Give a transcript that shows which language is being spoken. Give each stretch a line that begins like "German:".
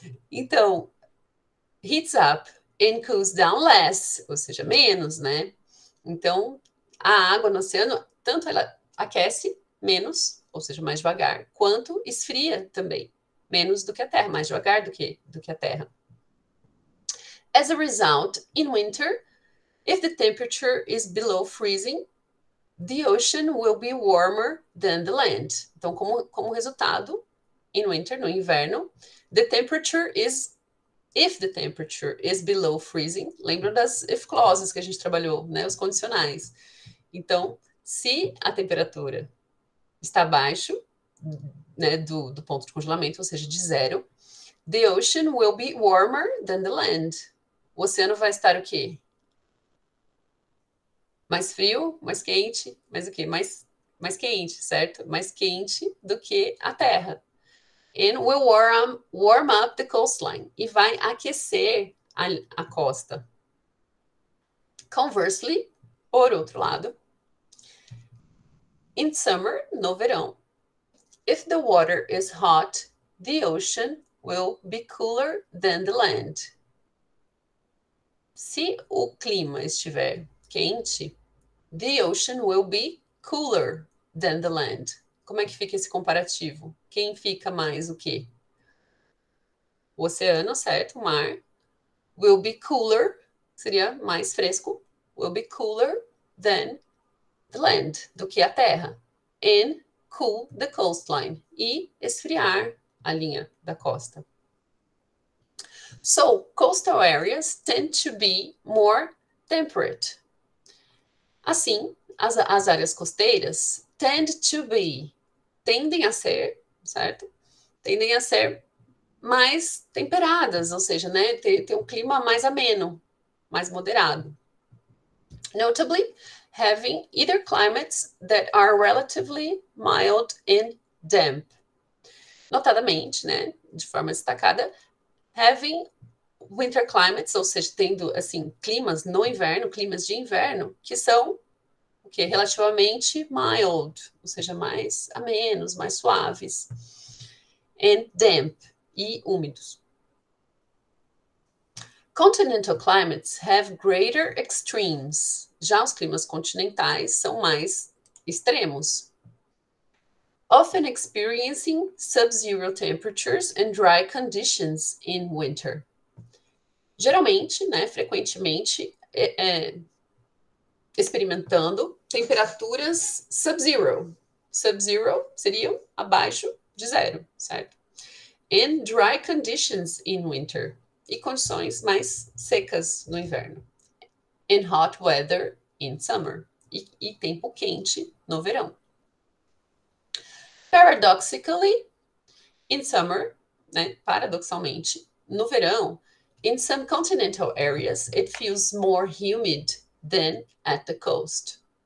English: Então, heats up and cools down less,
Portuguese: ou seja, menos, né? Então, a água no oceano, tanto ela aquece menos, ou seja, mais devagar, quanto esfria também, menos do que a Terra, mais devagar do que a Terra.
English: As a result, in winter, if the temperature is below freezing, the ocean will be warmer than the land.
Portuguese: Então, como resultado,
English: in winter,
Portuguese: no inverno,
English: if the temperature is below freezing,
Portuguese: lembra das
English: if clauses
Portuguese: que a gente trabalhou, né? Os condicionais. Então, se a temperatura está abaixo né, do ponto de congelamento, ou seja, de zero.
English: The ocean will be warmer than the land.
Portuguese: O oceano vai estar o quê? Mais frio, mais quente, mais o quê? Mais quente, certo? Mais quente do que a terra.
English: And will warm up the coastline.
Portuguese: E vai aquecer a costa.
English: Conversely,
Portuguese: por outro lado,
English: in summer,
Portuguese: no verão,
English: if the water is hot, the ocean will be cooler than the land.
Portuguese: Se o clima estiver quente,
English: the ocean will be cooler than the land.
Portuguese: Como é que fica esse comparativo? Quem fica mais o quê? O oceano, certo? O mar.
English: Will be cooler,
Portuguese: seria mais fresco.
English: Will be cooler than the land,
Portuguese: do que a terra.
English: And cool the coastline.
Portuguese: E esfriar a linha da costa.
English: So, coastal areas tend to be more temperate.
Portuguese: Assim, as áreas costeiras tendem a ser, certo? Tendem a ser mais temperadas, ou seja, né, ter um clima mais ameno, mais moderado.
English: Notably, having either climates that are relatively mild and damp.
Portuguese: Notadamente, né, de forma destacada,
English: having winter climates,
Portuguese: ou seja, tendo assim climas no inverno, climas de inverno, que são o que relativamente
English: mild,
Portuguese: ou seja, mais amenos, mais suaves,
English: and damp,
Portuguese: e úmidos.
English: Continental climates have greater extremes.
Portuguese: Já os climas continentais são mais extremos.
English: Often experiencing sub-zero temperatures and dry conditions in winter.
Portuguese: Geralmente, né, frequentemente, experimentando temperaturas sub-zero. Sub-zero seriam abaixo de zero, certo?
English: And dry conditions in winter.
Portuguese: E condições mais secas no inverno.
English: And hot weather in summer.
Portuguese: E tempo quente no verão.
English: Paradoxically, in summer, né,
Portuguese: paradoxalmente, no verão,
English: in some continental areas, it feels more humid than at the coast.